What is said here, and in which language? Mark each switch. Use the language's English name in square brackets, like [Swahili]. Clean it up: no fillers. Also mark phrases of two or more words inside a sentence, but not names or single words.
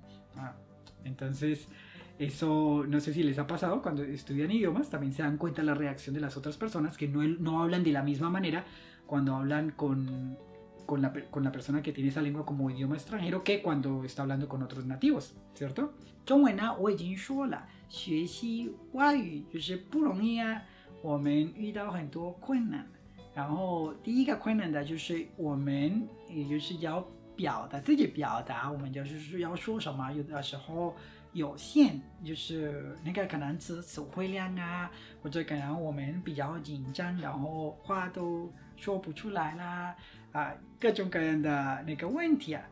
[Spanish] Entonces, eso no sé si les ha pasado cuando estudian idiomas, también se dan cuenta de la reacción de las otras personas que no hablan de la misma manera cuando hablan con la persona que tiene esa lengua como idioma extranjero que cuando está hablando con otros nativos, ¿cierto? [Chinese] 中文呢，我已经说了，学习外语就是不容易啊，我们遇到很多困难。然后第一个困难的就是我们，也就是要自己表达，我们就是要说什么，有的时候有限，就是那个可能词汇量啊，或者可能我们比较紧张，然后话都说不出来啦，各种各样的那个问题啊。